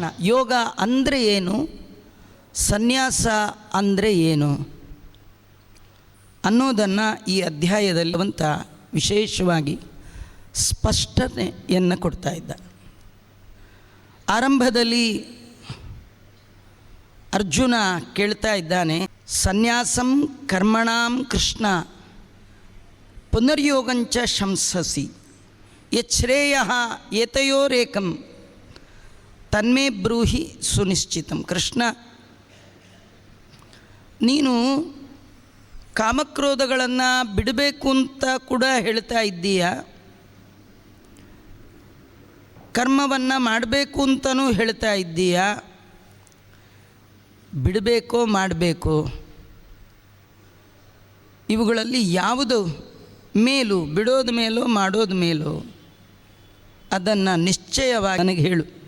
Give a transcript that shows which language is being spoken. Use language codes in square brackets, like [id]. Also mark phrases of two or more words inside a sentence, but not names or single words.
[kn] ಯೋಗ ಅಂದರೆ ಏನು, ಸನ್ಯಾಸ ಅಂದರೆ ಏನು ಅನ್ನೋದನ್ನು ಈ ಅಧ್ಯಾಯದಲ್ಲಿ ಭಗವಂತ ವಿಶೇಷವಾಗಿ ಸ್ಪಷ್ಟತೆಯನ್ನು ಕೊಡ್ತಾ ಇದ್ದ. ಆರಂಭದಲ್ಲಿ ಅರ್ಜುನ ಕೇಳ್ತಾ ಇದ್ದಾನೆ, [sa] ಸನ್ಯಾಸಂ ಕರ್ಮಣಾಂ ಕೃಷ್ಣ ಪುನರ್ಯೋಗಂಚ ಶಂಸಸಿ ಯಚ್ಛ್ರೇಯ ಏತಯೋರೇಕಂ ತನ್ಮೇ ಬ್ರೂಹಿ ಸುನಿಶ್ಚಿತಂ. [kn] ಕೃಷ್ಣ, ನೀನು ಕಾಮಕ್ರೋಧಗಳನ್ನು ಬಿಡಬೇಕು ಅಂತ ಕೂಡ ಹೇಳ್ತಾ ಇದ್ದೀಯ, ಕರ್ಮವನ್ನು ಮಾಡಬೇಕು ಅಂತಲೂ ಹೇಳ್ತಾ ಇದ್ದೀಯ. ಬಿಡಬೇಕೋ ಮಾಡಬೇಕು, ಇವುಗಳಲ್ಲಿ ಯಾವುದು ಮೇಲು, ಬಿಡೋದ ಮೇಲೋ ಮಾಡೋದ ಮೇಲೋ ಅದನ್ನು ನಿಶ್ಚಯವಾಗಿ ನನಗೆ ಹೇಳು.